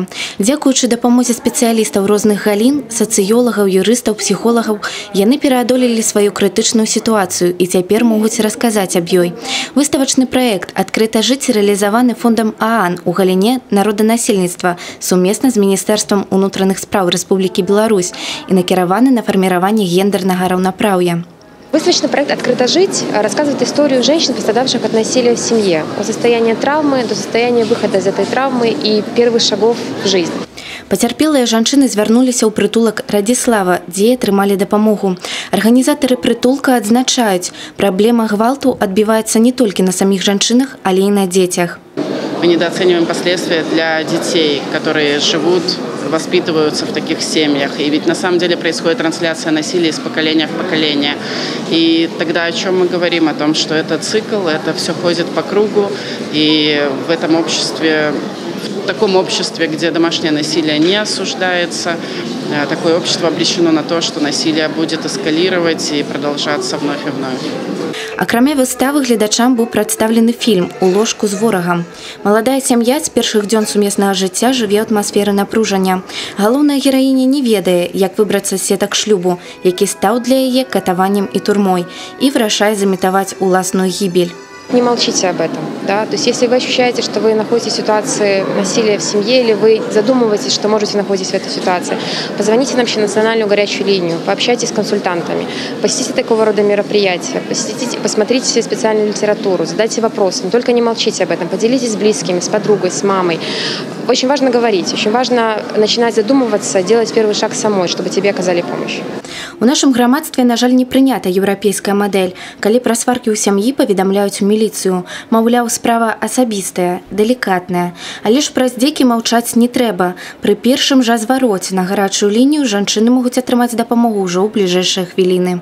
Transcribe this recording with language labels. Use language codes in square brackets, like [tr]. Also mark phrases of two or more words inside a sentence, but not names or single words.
[be] Дзякуючы дапамозе спецыялістаў розных галін, сацыёлагаў, юрыстаў, псіхолагаў, яны пераадолелі сваю крытычную сітуацыю і цяпер могуць расказаць аб ёй. Выставачны праект «Адкрыта жыць» рэалізаваны фондам ААН у галіне народанасельніцтва сумесна з Міністэрствам унутраных спраў Рэспублікі Беларусь і накіраваны на фарміраванне гендернага раўнапраўя. [ru] Выставочный проект «Открыто жить» рассказывает историю женщин, пострадавших от насилия в семье, от состояния травмы до состояния выхода из этой травмы и первых шагов в жизнь. [be] Пацярпелыя жанчыны звярнуліся ў прытулак «Радзіслава», дзе атрымалі дапамогу. Арганізатары прытулка адзначаюць, праблема гвалту адбіваецца не толькі на саміх жанчынах, але і на дзецях. [ru] Мы недооцениваем последствия для детей, которые живут, воспитываются в таких семьях. И ведь на самом деле происходит трансляция насилия из поколения в поколение. И тогда о чем мы говорим? О том, что это цикл, это все ходит по кругу. И в этом обществе, в таком обществе, где домашнее насилие не осуждается, такое общество обречено на то, что насилие будет эскалировать и продолжаться вновь и вновь. [be] Акрамя выставы гледачам быў прадстаўлены фільм «У ложку з ворагам». Маладая сям'я з першых дзён сумеснага жыцця жыве ў атмасферы напружання. Галоўная гераіня не ведае, як выбрацца з сетак шлюбу, які стаў для яе катаваннем і турмой, і вырашае замітаваць уласную гібель. [ru] Не молчите об этом. Да? То есть если вы ощущаете, что вы находитесь в ситуации насилия в семье, или вы задумываетесь, что можете находиться в этой ситуации, позвоните нам в национальную горячую линию, пообщайтесь с консультантами, посетите такого рода мероприятия, посмотрите все специальную литературу, задайте вопросы, но только не молчите об этом, поделитесь с близкими, с подругой, с мамой. Очень важно говорить, очень важно начинать задумываться, делать первый шаг самой, чтобы тебе оказали помощь. [be] У нашым грамадстве, на жаль, не прынята еўрапейская мадэль, калі пра сваркі ў сям'і паведамляюць у міліцыю. Маўляў, справа асабістая, далікатная. Але ж пра здзекі маўчаць не трэба. Пры першым жа звароце на гарачую лінію жанчыны могуць атрымаць дапамогу ўжо ў бліжэйшыя хвіліны.